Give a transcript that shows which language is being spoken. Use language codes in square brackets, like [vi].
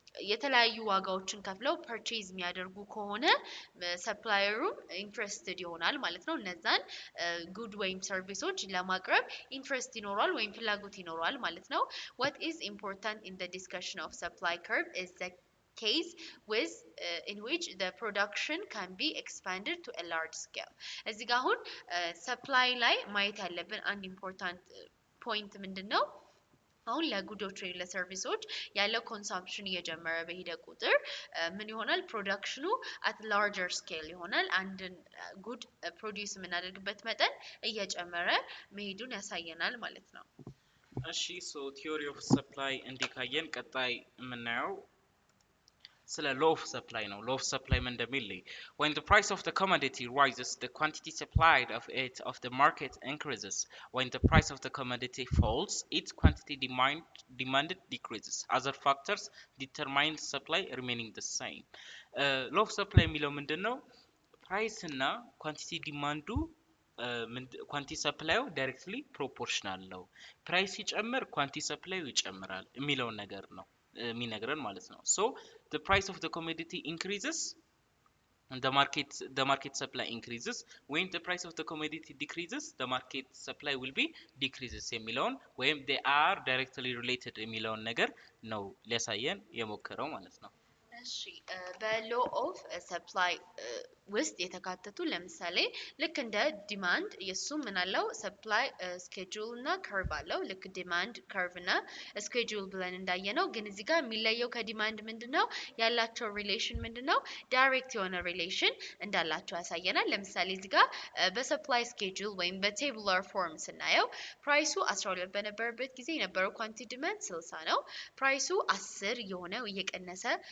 [am] የተለያዩ ዋጋዎችን ከፍለው purchase የሚያደርጉ ከሆነ ሰፕላየሩ ኢንትረስትድ ይሆናል ማለት ነው እነዛን ጉድ ወይም ሰርቪሶች ለማቅረብ ኢንትረስት ይኖራል ወይም ፍላጎት ይኖራል ማለት ነው [en] what is important in the discussion of supply curve is the case with in which the production can be expanded to a large scale [am] እዚህ ጋር አሁን supply ላይ ማየት ያለብን አንድ important point ምንድነው አሁን ለጉዶች ወይ ለሰርቪሶች ያለው ኮንሰምፕሽን እየጨመረ በሄደ ቁጥር ምን ይሆናል ፕሮዳክሽኑ at larger scale ይሆናል አንድን ጉድ ፕሮዲዩስ የምናደርግበት መጠን እየጨመረ መሄዱን ያሳየናል ማለት ነው [en] እሺ [am] ሶ ቲዮሪ ኦፍ ሰፕላይ እንዲካየን ቀጣይ የምናየው ስለ [en] law of supply ነው law of supply [am] ምን እንደሚል [en] when the price of the commodity rises the quantity supplied of it of the market increases when the price of the commodity falls its quantity demanded decreases other factors determine supply remaining the same law of supply [am] የሚለው ምንድነው [en] price እና quantity demand quantity supply directly proportional ነው price ይጨምር quantity supply ይጨምራል [am] የሚለው ነገር ነው የሚነግረን ማለት ነው [en] so the price of the commodity increases and the market supply increases when the price of the commodity decreases the market supply will be decreases የሚለውን ወይም they are directly related የሚለውን [am] ነገር ነው ሊያሳየን የሞከረው ማለት ነው እሺ በlaw of supply ውስጥ የተካተቱ ለምሳሌ ልክ እንደ ዲማንድ የሱም ምን አለው ሰፕላይ ስኬጁል እና ከርቭ አለው ልክ ዲማንድ ከርቭ እና ስኬጁል ብለን እንዳየነው ግን እዚህ ጋር የሚለየው ከዲማንድ ምንድነው ያላቸው ሪሌሽን ምንድነው ዳይሬክት የሆነ ሪሌሽን እንዳላቸው ያሳየናል ለምሳሌ እዚህ ጋር በሰፕላይ ስኬጁል ወይም በቴቡላር ፎርም ስናየው ፕራይሱ 12 በነበረበት ጊዜ የነበረው ኳንቲቲ ዲማንድ 60 ነው ፕራይሱ 10 የሆነ እየቀነሰ